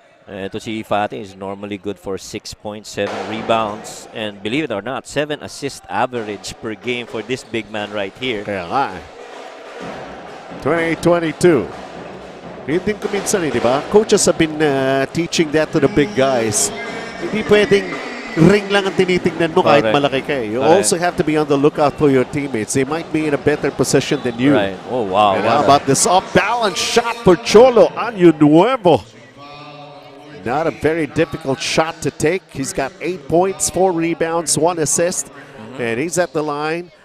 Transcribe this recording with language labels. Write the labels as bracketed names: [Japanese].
[Filipino] Ito si [English] Fati is normally good for 6.7 rebounds. And believe it or not, 7 assist average per game for this big man right here. [Filipino] Kaya nga. 28-22. Yun din ko minsan di ba? [English] Coaches have been teaching that to the big guys. [Filipino] Hindi pwedeng ring lang ang tinitingnan mo kahit malaki ka. [English] You also have to be on the lookout for your teammates. They might be in a better position than you. Right. Oh, wow. And how about this off-balance shot for Cholo Año Nuevo? Not a very difficult shot to take. He's got 8 points, 4 rebounds, 1 assist, and he's at the line.